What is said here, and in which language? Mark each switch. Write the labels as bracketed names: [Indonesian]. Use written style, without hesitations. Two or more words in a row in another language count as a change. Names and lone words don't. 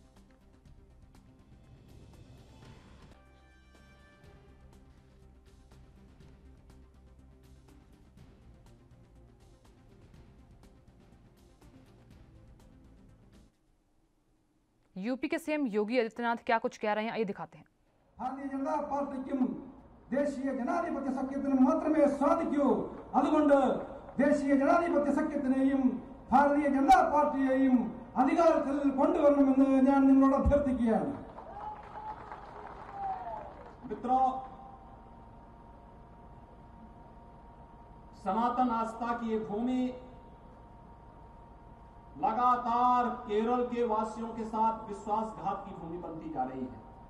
[Hindi] यूपी के सीएम योगी आदित्यनाथ क्या कुछ कह रहे हैं, आइए दिखाते हैं। [Malayalam] भारतीय जनता पार्टी ദേശീയ ജനാധിപത്യ സഖ്യത്തിന് മാത്രമേ സാധിക്കൂ. അതുകൊണ്ട് ദേശീയ ജനാധിപത്യ സഖ്യത്തിനെയും ഭാരതീയ ജനതാ പാർട്ടിയെയും അധികാരത്തിൽ കൊണ്ടുവരണമെന്ന് ഞാൻ നിങ്ങളോട് അഭ്യർത്ഥിക്കുകയാണ്. [Hindi] मित्रों, सनातन आस्था की ये भूमि लगातार केरल के वासियों के साथ विश्वासघात की भूमि बनती जा रही है।